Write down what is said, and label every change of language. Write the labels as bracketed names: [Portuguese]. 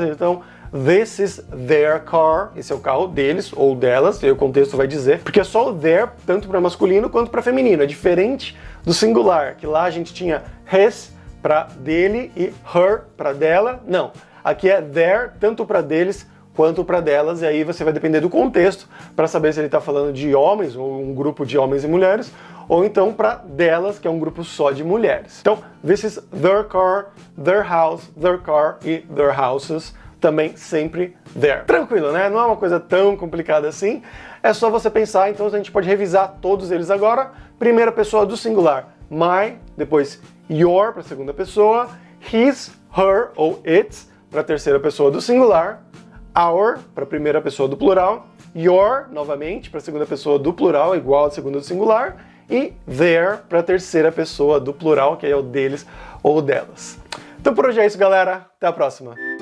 [Portuguese] Então, [English] this is their car, [Portuguese] esse é o carro deles ou delas, e aí o contexto vai dizer, porque é só o their, tanto para masculino quanto para feminino, é diferente do singular, que lá a gente tinha his, para dele e her para dela. Não, aqui é their tanto para deles quanto para delas, e aí você vai depender do contexto para saber se ele está falando de homens ou um grupo de homens e mulheres, ou então para delas, que é um grupo só de mulheres. Então, [English] this is their car, their house, their car e their houses, [Portuguese] também sempre there. Tranquilo, né? Não é uma coisa tão complicada assim, é só você pensar. Então a gente pode revisar todos eles agora. Primeira pessoa do singular, my, depois your para a segunda pessoa, his, her ou its para a terceira pessoa do singular, our para a primeira pessoa do plural, your novamente para a segunda pessoa do plural, igual à segunda do singular, e their para a terceira pessoa do plural, que é o deles ou delas. Então por hoje é isso, galera. Até a próxima.